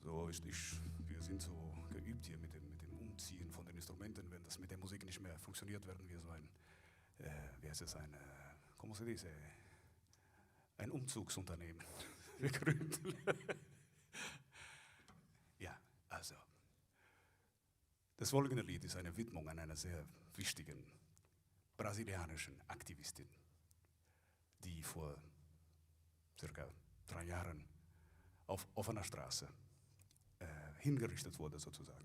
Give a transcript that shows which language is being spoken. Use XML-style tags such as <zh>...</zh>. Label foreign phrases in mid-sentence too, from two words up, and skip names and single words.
<de>weißt, wir sind so geübt hier mit dem Umziehen von den Instrumenten. Wenn das mit der Musik nicht mehr funktioniert, werden wir so wie heißt es,</de> <es>¿cómo se dice?</es> <de>Ein Umzugsunternehmen gegründet. Ja, also, das folgende Lied ist eine Widmung an einer sehr wichtigen brasilianischen Aktivistin, die vor circa 3 Jahren auf offener Straße hingerichtet wurde, sozusagen.</de>